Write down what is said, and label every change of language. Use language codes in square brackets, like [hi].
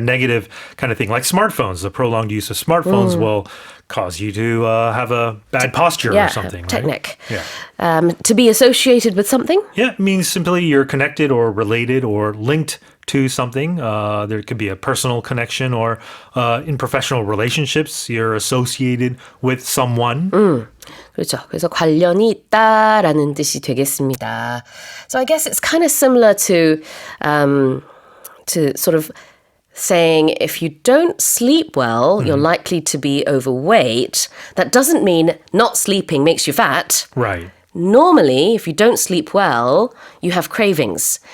[en] that negative kind of thing, like smartphones. The prolonged use of smartphones will cause you to have a bad posture or something. Right? technic. Yeah. To be associated with something. Yeah, it means simply you're connected or related or linked to something. There could be a personal connection, or in professional relationships, you're associated with someone. [ko] 그렇죠. 그래서 관련이 있다라는 뜻이 되겠습니다. [en] So I guess it's kind of similar to sort of saying if you don't sleep well, you're likely to be overweight. That doesn't mean not sleeping makes you fat. Right. Normally, if you don't sleep well, you have cravings.